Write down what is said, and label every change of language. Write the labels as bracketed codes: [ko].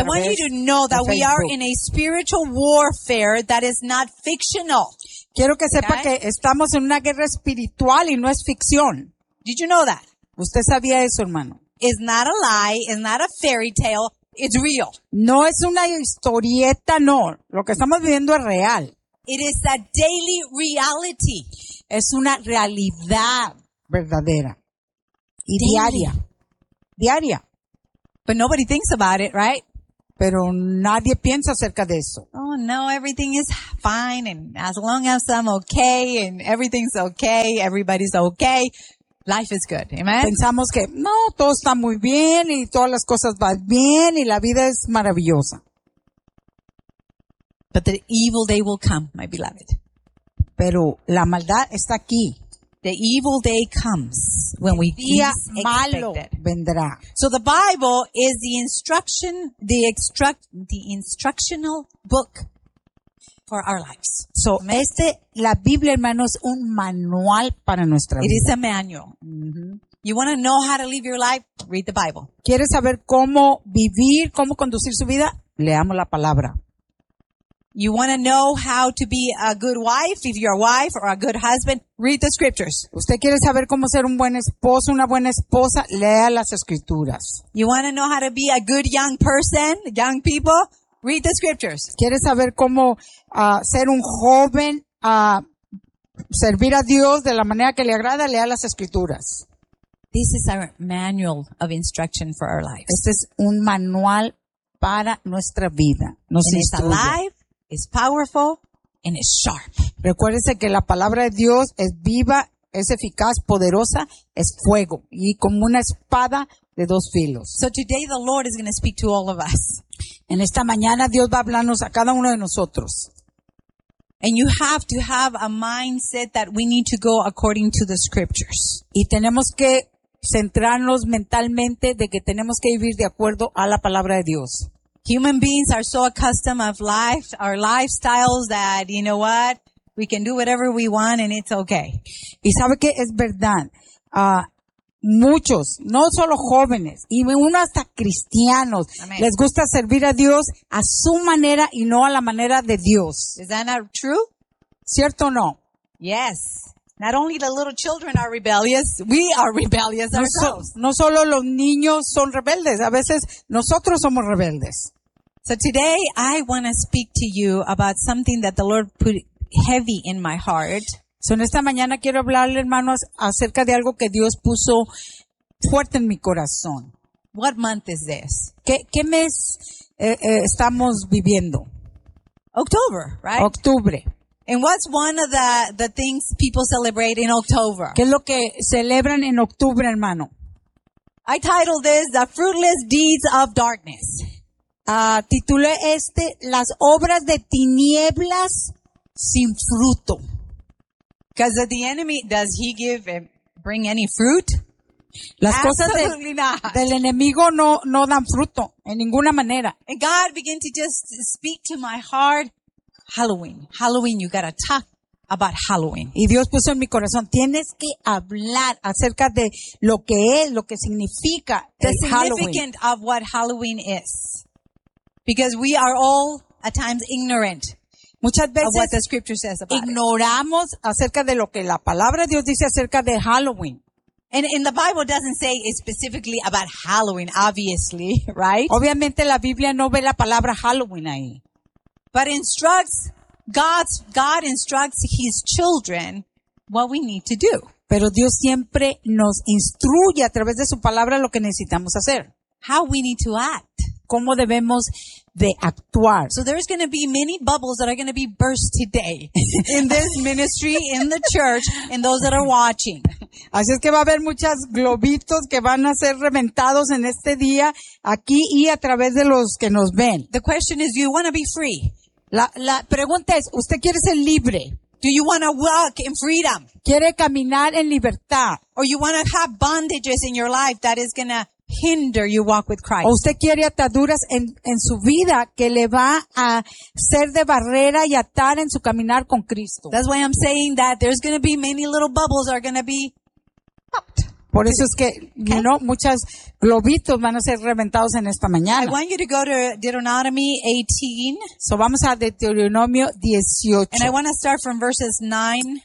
[en] I want you to know that we are in a spiritual warfare that is not fictional. [es] Quiero que sepa okay? que estamos en una guerra espiritual y no es ficción. [en] Did you know that? [es] ¿Usted sabía eso, hermano? [en] It's not a lie, it's not a fairy tale, it's real. [es] No es una historieta, no. Lo que estamos viviendo es real. [en] It is a daily reality. [es] Es una realidad verdadera. Y [en] daily. [es] Diaria. [en] But nobody thinks about it, right? [es] Pero nadie piensa acerca de eso. [en] Oh, no, everything is fine. And as long as I'm okay and everything's okay, everybody's okay, life is good. Amen? [es] Pensamos que, no, todo está muy bien y todas las cosas van bien y la vida es maravillosa. [en] But the evil day will come, my beloved. [es] Pero la maldad está aquí. [en] The evil day comes when we least [es] malo vendrá. [en] So the Bible is the instruction, the instructional book for our lives. [es] So este, la Biblia, hermanos, un manual para nuestra vida. [en] It is a manual. You want to know how to live your life? Read the Bible. [es] ¿Quieres saber cómo vivir, cómo conducir su vida? Leamos la palabra. [en] You want to know how to be a good wife, if you're a wife or a good husband, read the scriptures. [es] Usted quiere saber cómo ser un buen esposo, una buena esposa, lea las escrituras. [en] You want to know how to be a good young person, young people, read the scriptures. [es] Quiere saber cómo ser un joven, servir a Dios de la manera que le agrada, lea las escrituras. [en] This is our manual of instruction for our lives. [es] Este es un manual para nuestra vida. Nos instruye. [en] It's alive. It's powerful and it's sharp. [es] Recuérdese que la palabra de Dios es viva, es eficaz, poderosa, es fuego y como una espada de dos filos. [en] So today the Lord is going to speak to all of us. [es] En esta mañana Dios va a hablarnos a cada uno de nosotros. [en] And you have to have a mindset that we need to go according to the scriptures. [es] Y tenemos que centrarnos mentalmente de que tenemos que vivir de acuerdo a la palabra de Dios. [en] Human beings are so accustomed of life, our lifestyles that, you know what, we can do whatever we want and it's okay. [es] Y sabe que es verdad, muchos, no solo jóvenes, y uno hasta cristianos, amen, les gusta servir a Dios a su manera y no a la manera de Dios. [en] Is that not true? [es] ¿Cierto o no? [en] Yes. Not only the little children are rebellious, we are rebellious ourselves. [es] No solo los niños son rebeldes, a veces nosotros somos rebeldes. [en] So today I want to speak to you about something that the Lord put heavy in my heart. [es] So en esta mañana quiero hablarle, hermanos, acerca de algo que Dios puso fuerte en mi corazón. [en] What month is this? [es] ¿Qué mes estamos viviendo? [en] October, right? [es] Octubre. [en] And what's one of the things people celebrate in October? [es] ¿Qué es lo que celebran en octubre, hermano? [en] I titled this The Fruitless Deeds of Darkness. [es] Titulé este Las obras de tinieblas sin fruto. [en] Because the enemy, does he give and bring any fruit? [es] Las [en] absolutely [es] cosas del enemigo no dan fruto en ninguna manera. [en] And God began to just speak to my heart. Halloween, you gotta talk about Halloween. [es] Y Dios puso en mi corazón, tienes que hablar acerca de lo que es, lo que significa [en] the significance of what Halloween is. Because we are all at times ignorant. [es] Muchas veces [en] of what the scripture says about [es] ignoramos [en] it. [es] Acerca de lo que la palabra de Dios dice acerca de Halloween. [en] And the Bible doesn't say it specifically about Halloween, obviously, right? [es] Obviamente la Biblia no ve la palabra Halloween ahí. [en] But God instructs his children what we need to do. [es] Pero Dios siempre nos instruye a través de su palabra lo que necesitamos hacer. [en] How we need to act. [es] Cómo debemos de actuar. [en] So there's going to be many bubbles that are going to be burst today in this ministry, in the church, and those that are watching. [es] Así es que va a haber muchos globitos que van a ser reventados en este día aquí y a través de los que nos ven. [en] The question is, do you want to be free? [es] La pregunta es, ¿usted quiere ser libre? [en] Do you want to walk in freedom? [es] ¿Quiere caminar en libertad? [en] Or you want to have bondages in your life that is going to hinder your walk with Christ? [es] ¿O usted quiere ataduras en su vida que le va a ser de barrera y atar en su caminar con Cristo? [en] That's why I'm saying that there's going to be many little bubbles that are going to be popped. [es] Por eso es que, okay, [en] you know, [es] muchos globitos van a ser reventados en esta mañana. [en] I want you to go to Deuteronomy 18. [es] So vamos a Deuteronomio 18. [en] And I want to start from verses 9.